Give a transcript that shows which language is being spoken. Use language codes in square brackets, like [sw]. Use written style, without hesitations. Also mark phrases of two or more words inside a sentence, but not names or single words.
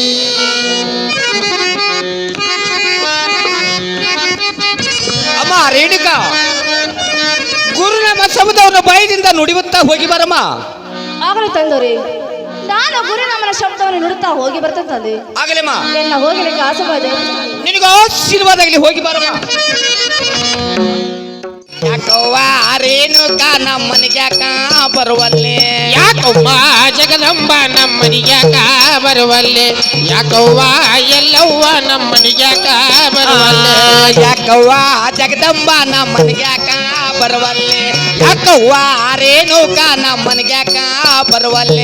[kn] ಅಮ್ಮ ರೇಣುಕಾ ಗುರುನಾಮ ಶಬ್ದವನ್ನು ಬಾಯಿದಿಂದ ನುಡಿಯುತ್ತಾ ಹೋಗಿ ಬರಮ್ಮ. ಆಗಲಿ ತಂದೋರಿ ನಾನು ಗುರುನಾಮನ ಶಬ್ದವನ್ನು ನುಡುತ್ತಾ ಹೋಗಿ ಬರ್ತೇನೆ ತಂದೆ ಆಗಲಮ್ಮ ಎಲ್ಲ ಹೋಗಲಿಕ್ಕೆ ಆಶ್ರಮ ನಿನಗೆ ಆಶೀರ್ವಾದಗಲಿ ಹೋಗಿ ಬರಮ್ಮ. ಯಾಕವ್ವ ರೇಣುಕಾ ನಮ್ಮನಿಗೆ ಯಾಕ ಬರುವಲ್ಲೇ ಯಾಕವ್ವ ಜಗದಂಬ ನಮ್ಮನಿಗ್ಯಾಕ ಬರುವಲ್ಲೆ ಯಾಕವ್ವ ಎಲ್ಲವ್ವ ನಮ್ಮನಿಗ್ಯಾಕ ಬರುವಲ್ಲೆ ಯಾಕವ್ವ ಜಗದಂಬ ನಮ್ಮನಿಗೆ ಯಾಕ ಬರುವಲ್ಲೇ ಯಾಕವ್ವ ರೇಣುಕಾ ನಮ್ಮನಿಗೆ ಯಾಕ ಬರುವಲ್ಲೇ